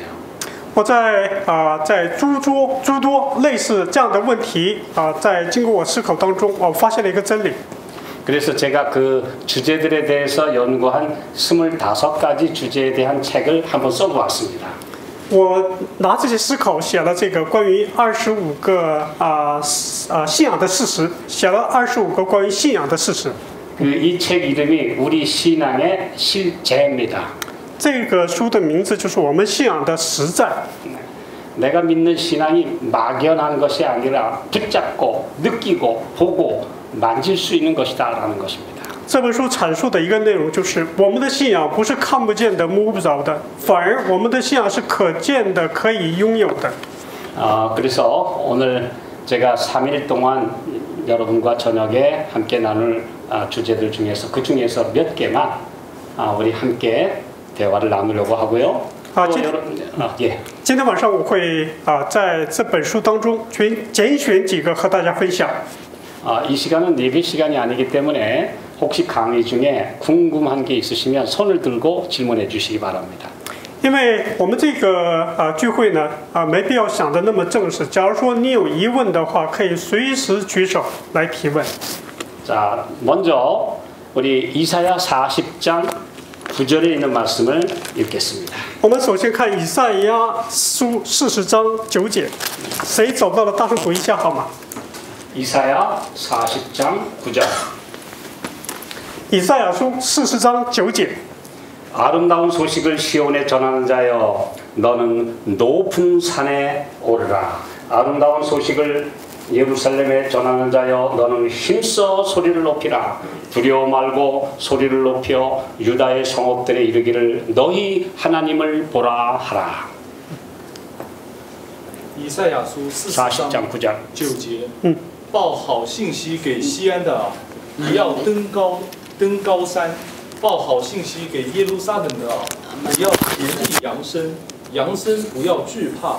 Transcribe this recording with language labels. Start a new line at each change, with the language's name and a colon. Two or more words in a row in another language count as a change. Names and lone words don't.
Chinese: 我在诸多类似这样的问题在经过我思考当中，我发现了一个真理。
Korean: 그래서 제가 그 주제들에 대해서 연구한 25가지 주제에 대한 책을 한번 써보았습니다.
Chinese: 我拿这些思考写了这个关于25个信仰的事实，写了25个关于信仰的事实。
Korean: 이 책 이름이 우리 신앙의 실제입니다.
Chinese: 这个书的名字就是我们信仰的实在。
Korean: 내가 믿는 신앙이 막연한 것이 아니라 붙잡고 느끼고 보고 만질 수 있는 것이다라는 것입니다.
Chinese: 这本书阐述的一个内容就是，我们的信仰不是看不见的、摸不着的，反而我们的信仰是可见的、可以拥有的。
Korean: 그래서 오늘 제가 3일 동안 여러분과 저녁에 함께 나눌 주제들 중에서 그 중에서 몇 개만 우리 함께 대화를 나누려고 하고요.
Chinese: 今天晚上我会在这本书当中拣选几个和大家分享。
Korean: 이 시간은 예배 시간이 아니기 때문에 혹시 강의 중에 궁금한 게 있으시면 손을 들고 질문해 주시기 바랍니다.
Chinese: 因为我们这个聚会呢没必要想的那么正式。假如说你有疑问的话，可以随时举手来提问。
Korean: 자, 먼저 우리 이사야 40장 9절에 있는 말씀을 읽겠습니다.
Chinese: 我们首先看以赛亚书40章9节，谁找到了大声读一下好吗？
Korean: 이사야 40장 9절.
Chinese: 以赛亚书40章9节。
Korean: 아름다운 소식을 시온에 전하는 자여 너는 높은 산에 오르라. 아름다운 소식을 예루살렘에 전하는 자여 너는 힘써 소리를 높이라. 두려워 말고 소리를 높여 유다의 성읍들에 이르기를 너희 하나님을 보라 하라.
Chinese: 以赛亚书40章
Korean: 9절
Chinese: 9节，报好信息给西安的啊，你要登高山；报好信息给耶路撒冷的啊，你要竭力扬声，扬声不要惧怕。